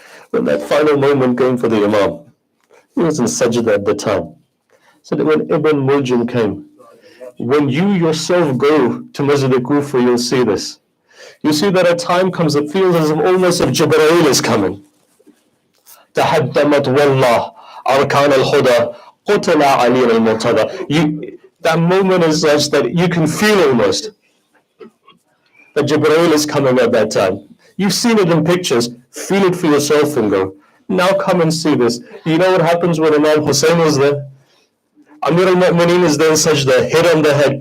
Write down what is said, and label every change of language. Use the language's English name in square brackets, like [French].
[English] When that final moment came for the Imam, he was in sajda at the time. So that when Ibn Muljim came, when you yourself go to Masjid al-Kufa, you'll see this. You see that a time comes, it feels as if almost if Jibreel is coming. [Arabic] تحدمت والله أركان الهدى قتل علي المرتضى. [English] That moment is such that you can feel almost that Jibreel is coming at that time. You've seen it in pictures, feel it for yourself and go, now come and see this. You know what happens when Imam Hussein was there? Amir al-Mu'mineen is there in sajda, head on the head.